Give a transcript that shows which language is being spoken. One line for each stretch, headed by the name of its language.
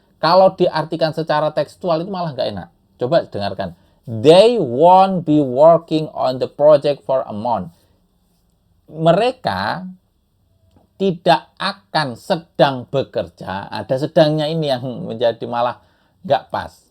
Indonesian: Kalau diartikan secara tekstual itu malah nggak enak. Coba dengarkan.
English: They won't be working on the project for a month.
Indonesian: Mereka tidak akan sedang bekerja. Ada sedangnya ini yang menjadi malah nggak pas.